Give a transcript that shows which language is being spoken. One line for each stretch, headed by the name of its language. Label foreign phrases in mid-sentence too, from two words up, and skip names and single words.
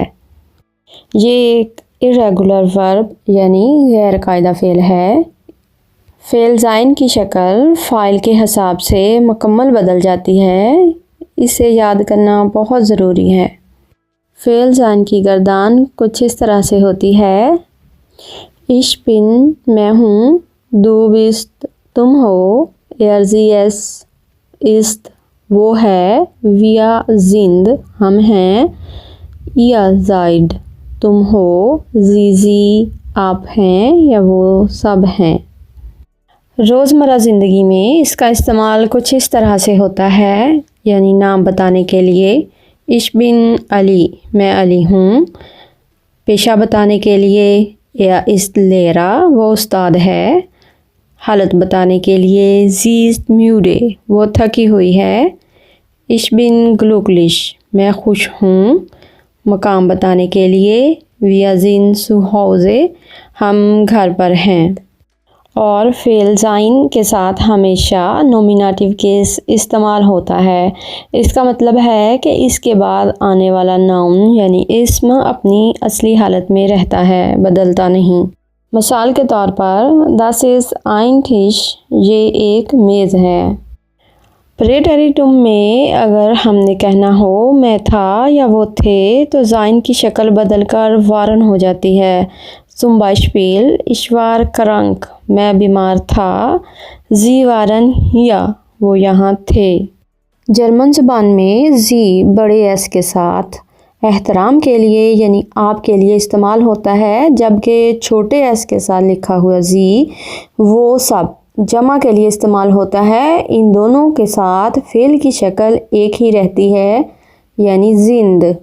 Urdu: یہ ایک
English: irregular verb
Urdu: یعنی غیر قاعدہ فعل ہے۔ فعل زائن کی شکل فاعل کے حساب سے مکمل بدل جاتی ہے، اسے یاد کرنا بہت ضروری ہے۔ فعل زائن کی گردان کچھ اس طرح سے ہوتی ہے،
German: ich bin
Urdu: میں ہوں،
German: du bist
Urdu: تم ہو،
German: sie ist
Urdu: وہ ہے،
German: wir sind
Urdu: ہم ہیں،
German: ihr seid
Urdu: تم ہو، sie آپ ہیں یا وہ سب ہیں۔ روزمرہ زندگی میں اس کا استعمال کچھ اس طرح سے ہوتا ہے، یعنی نام بتانے کے لیے
German: ich bin
Urdu: علی میں علی ہوں، پیشہ بتانے کے لیے
German: er ist Lehrer
Urdu: وہ استاد ہے، حالت بتانے کے لیے
German: sie ist müde
Urdu: وہ تھکی ہوئی ہے،
German: ich bin glücklich
Urdu: میں خوش ہوں، مقام بتانے کے لیے
German: wir sind zu Hause
Urdu: ہم گھر پر ہیں۔ اور فعل زائن کے ساتھ ہمیشہ
English: nominative case
Urdu: استعمال ہوتا ہے۔ اس کا مطلب ہے کہ اس کے بعد آنے والا ناؤن یعنی اسم اپنی اصلی حالت میں رہتا ہے، بدلتا نہیں۔ مثال کے طور پر
German: das ist ein Tisch
Urdu: یہ ایک میز ہے۔ پریٹریٹم میں اگر ہم نے کہنا ہو میں تھا یا وہ تھے تو زائن کی شکل بدل کر وارن ہو جاتی ہے۔
German: zum Beispiel ich war krank
Urdu: میں بیمار تھا،
German: sie waren hier
Urdu: وہ یہاں تھے۔ جرمن زبان میں sie بڑے ایس کے ساتھ احترام کے لیے یعنی آپ کے لیے استعمال ہوتا ہے، جبکہ چھوٹے ایس کے ساتھ لکھا ہوا sie وہ سب جمع کے لیے استعمال ہوتا ہے۔ ان دونوں کے ساتھ فعل کی شکل ایک ہی رہتی ہے، یعنی sind۔